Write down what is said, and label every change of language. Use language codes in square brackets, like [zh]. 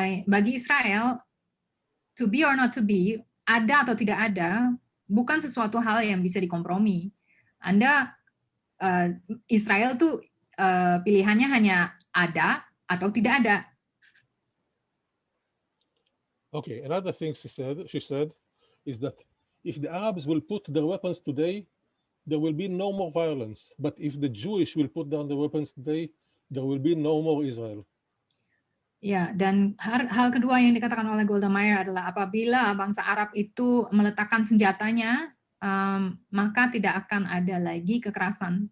[id] Bagi Israel, [en] to be or not to be, [id] ada atau tidak ada, bukan sesuatu hal yang bisa dikompromi. Israel tuh pilihannya hanya ada atau tidak ada. [en] Okay, another thing she said is that if the Arabs will put their weapons today, there will be no more violence. But if the Jewish will put down their weapons today, there will be no more Israel. [id] Ya, dan hal kedua yang dikatakan oleh Golda Meir adalah apabila bangsa Arab itu meletakkan senjatanya, maka tidak akan ada lagi kekerasan.